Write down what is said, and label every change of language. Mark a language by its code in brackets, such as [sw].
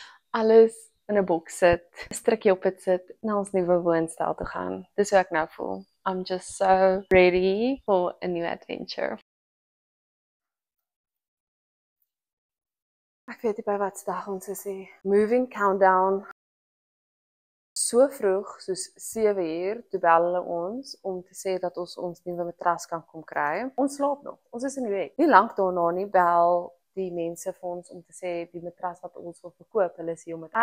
[af] Alles in 'n boks sit, 'n strikkie op dit sit, na ons nuwe woonstel toe gaan. Dis hoe ek nou voel. [en] I'm just so ready for a new adventure. [af] Ek weet nie by wat dag ons is nie. Moving countdown. So vroeg, soos 7 uur, toe bel hulle ons om te sê dat ons nuwe matras kan kom kry. Ons slaap nog, ons is in die bed. Nie lank daarna nie bel die mense vir ons om te sê die matras wat ons wil verkoop, hulle is hier om het.